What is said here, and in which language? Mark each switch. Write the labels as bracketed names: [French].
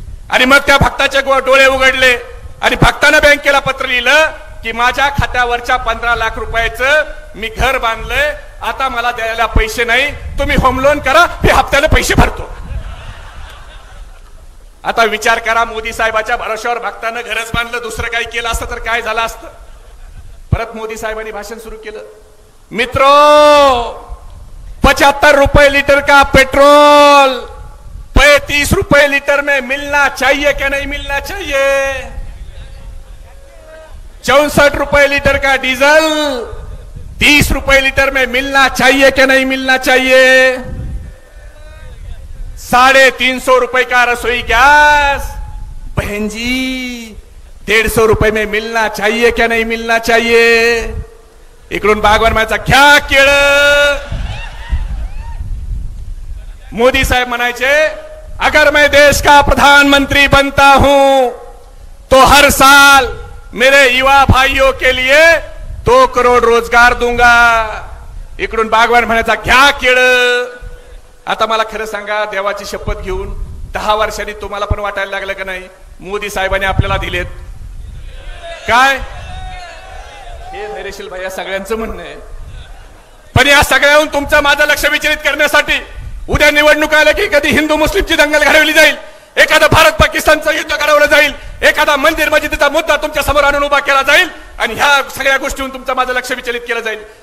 [Marathi] आणि मग त्या भक्ताचे डोळे उघडले आणि भक्तानं बँकेला पत्र लिहिलं की माझ्या खात्यावरच्या 15 लाख रुपयाचं मी घर बांधलंय, आता मला द्यायला पैसे नाही, तुम्ही होम लोन करा, मी हप्त्याने पैसे भरतो. आता विचार करा, मोदी साहेबाच्या भरोश्यावर भक्तानं घरच बांधलं, दुसरं काही केलं असतं तर काय झालं असतं? परत मोदी साहेबांनी भाषण सुरू केलं. [Hindi] मित्रों, 75 रुपए लीटर का पेट्रोल 35 रुपए लीटर में मिलना चाहिए क्या नहीं मिलना चाहिए? 64 रुपए लीटर का डीजल 30 रुपए लीटर में मिलना चाहिए क्या नहीं मिलना चाहिए? 350 रुपए का रसोई गैस बहन जी 150 रुपए में मिलना चाहिए क्या नहीं मिलना चाहिए? [Marathi] इकडून बागवान म्हणायचा घ्या केळं. मोदी साहेब म्हणायचे, [Hindi] अगर मैं देश का प्रधानमंत्री बनता हूं तो हर साल मेरे युवा भाइयों के लिए 2 करोड़ रोजगार दूंगा. [Marathi] इकडून बागवान म्हणायचा घ्या केळं. आता मला खरं सांगा, देवाची शपथ घेऊन 10 वर्षांनी तुम्हाला पण वाटायला लागलं का नाही मोदी साहेबांनी आपल्याला दिलेत काय? हे धैर्यशील भाई या सगळ्यांचं म्हणणं आहे. पण या सगळ्याहून तुमचं माझं लक्ष विचलित करण्यासाठी उद्या निवडणूक आल्या की कधी हिंदू मुस्लिमची दंगल घडवली जाईल, एखादा भारत पाकिस्तानचं युद्ध घडवलं जाईल, एखादा मंदिर मस्जिदीचा मुद्दा तुमच्या समोर आणून उभा केला जाईल आणि ह्या सगळ्या गोष्टीहून तुमचं माझं लक्ष विचलित केलं जाईल.